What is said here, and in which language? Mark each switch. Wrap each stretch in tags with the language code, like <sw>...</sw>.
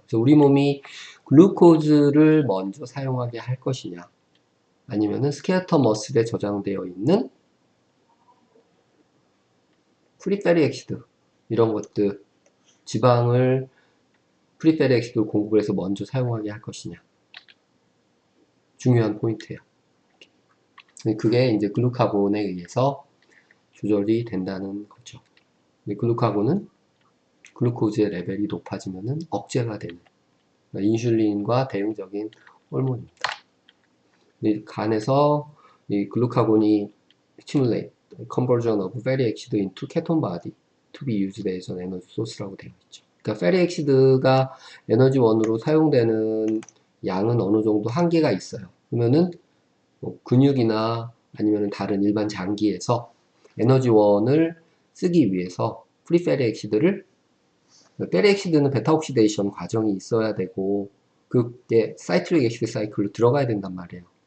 <ko>그래서 우리 몸이 글루코즈를 먼저 사용하게 할 것이냐, 아니면은 스켈터 머슬에 저장되어 있는 프리페리 엑시드 이런 것들 지방을 프리페리 엑시드 공급을 해서 먼저 사용하게 할 것이냐, 중요한 포인트예요. 그게 이제 글루카곤에 의해서 조절이 된다는 거죠. 글루카곤은 글루코즈의 레벨이 높아지면은 억제가 되는 인슐린과 대응적인 호르몬입니다. 이 간에서 이 글루카곤이</ko> <en>stimulate conversion of fatty acid into ketone body to be used as an energy source</en> <ko>라고 되어 있죠. 그러니까 fatty acid가 에너지원으로 사용되는 양은 어느 정도 한계가 있어요. 그러면은 뭐 근육이나 아니면 다른 일반 장기에서 에너지원을 쓰기 위해서 프리 fatty acid를 fatty acid는 베타 옥시데이션 과정이 있어야 되고 그게 사이트릭 애시드 사이클로 들어가야 된단 말이에요.</ko>